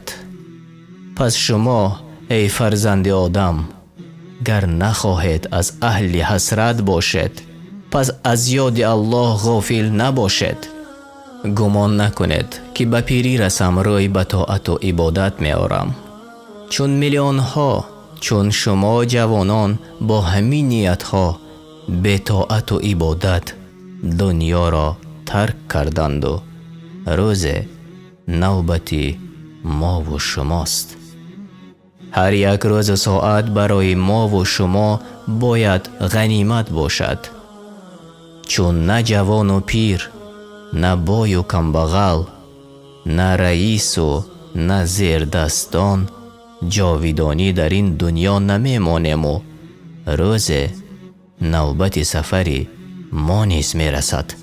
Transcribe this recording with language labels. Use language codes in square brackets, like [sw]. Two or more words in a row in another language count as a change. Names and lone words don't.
[tg] пас шумо, эй фарзанди одам, гар нахоҳед аз аҳли ҳасрат бошед, пас аз ёди Аллоҳ ғофил набошед. гумон накунед ки ба пирӣ расам рӯй ба тоату ибодат меорам, чун миллионҳо чун шумо ҷавонон бо ҳамин ниятҳо ба тоат ва ибодат дунёро тарк карданд ва рӯз навбатии мо ва шумост. ҳар як рӯз ва соат барои мо ва шумо бояд ғанимат бошад, чун на ҷавон ва пир, на бой ва камбағал, на раис ва на зердастон ҷовидонӣ дар ин дунё намемонем ва рӯзи навбати сафарии мо низ мерасад.